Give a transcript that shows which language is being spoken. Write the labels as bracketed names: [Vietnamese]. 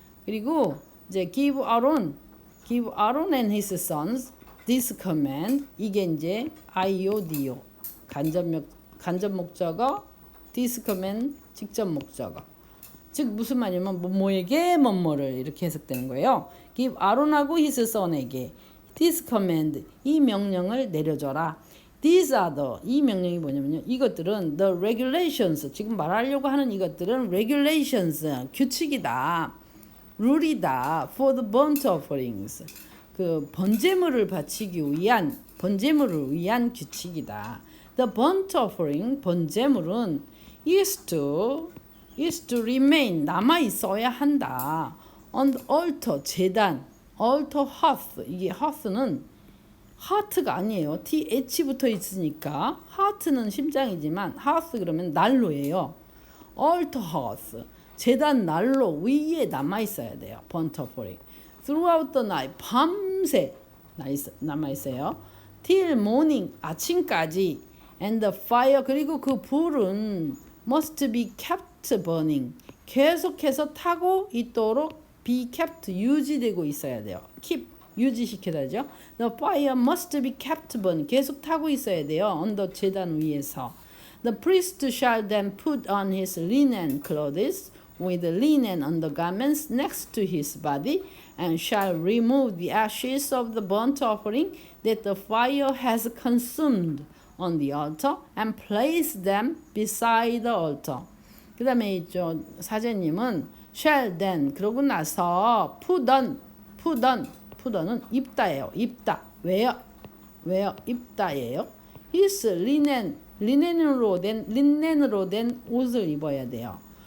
[Korean] 그리고 이제 [English] give Aaron and his sons this command. [Korean] 이게 이제 IODO 간접 목적어, [English] this command [Korean] 직접 목적어. 즉 무슨 말이냐면 뭐뭐에게 뭐뭐를 이렇게 해석되는 거예요. give 아론하고 his son에게 [English] this command [Korean] 이 명령을 내려줘라. [English] These are the [Korean] 이 명령이 뭐냐면요. 이것들은 [English] the regulations [Korean] 지금 말하려고 하는 이것들은 regulations 규칙이다. 룰이다. [English] for the burnt offerings [Korean] 그 번제물을 바치기 위한 규칙이다. [English] The burnt offering [Korean] 번제물은 [English] is to remain [Korean] 남아 있어야 한다. [English] on the altar [Korean] 제단 altar hearth 이게 hearth는 하트가 아니에요. th 붙어 있으니까 하트는 심장이지만 hearth 그러면 난로예요. [English] altar hearth [Korean] 제단 난로 위에 남아 있어야 돼요. [English] burnt offering throughout the night [Korean] 밤새 남아 있어요. [English] till morning [Korean] 아침까지 [English] and the fire [Korean] 그리고 그 불은 [English] must be kept burning [Korean] 계속해서 타고 있도록 [English] be kept [Korean] 유지되고 있어야 돼요. keep 유지시켜야죠. [English] The fire must be kept burning [Korean] 계속 타고 있어야 돼요. 언더 제단 위에서. [English] The priest shall then put on his linen clothes with linen undergarments next to his body and shall remove the ashes of the burnt offering that the fire has consumed on the altar and place them beside the altar. [Korean] 그 다음에 이저 사제님은 [English] shall then [Korean] 그러고 나서 put on은 입다예요. 입다. 왜요? 입다예요. his 린넨으로 된 옷을 입어야 돼요.